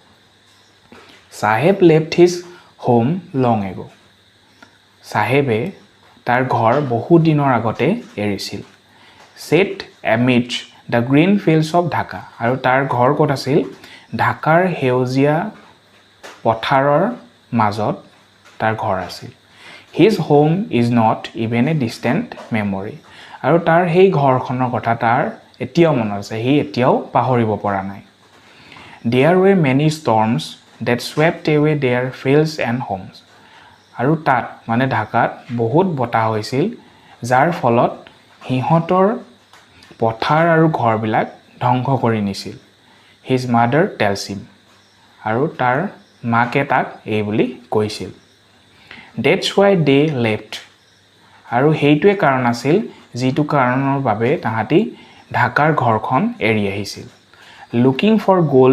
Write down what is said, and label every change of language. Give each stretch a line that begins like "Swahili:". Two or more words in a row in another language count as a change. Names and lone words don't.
English: Saheb left his home long ago
Assamese: চাহেবে তাৰ ঘৰ বহু দিনৰ আগতে এৰিছিল
English: set amidst the green fields of Dhaka
Assamese: আৰু তাৰ ঘৰ ক'ত আছিল ঢাকাৰ সেউজীয়া পথাৰৰ মাজত তাৰ ঘৰ আছিল
English: his home is not even a distant memory
Assamese: আৰু তাৰ সেই ঘৰখনৰ কথা তাৰ এতিয়াও মনত আছে সি এতিয়াও পাহৰিব পৰা নাই
English: there were many storms that swept away their fields and homes
Assamese: আৰু তাত মানে ঢাকাত বহুত বতাহ হৈছিল যাৰ ফলত সিহঁতৰ পথাৰ আৰু ঘৰবিলাক ধ্বংস কৰি নিছিল
English: his mother tells him
Assamese: আৰু তাৰ মাকে তাক এই বুলি কৈছিল
English: that's why they left
Assamese: আৰু সেইটোৱে কাৰণ আছিল যিটো কাৰণৰ বাবে তাহাঁতি ঢাকাৰ ঘৰখন এৰি আহিছিল
English: looking for gold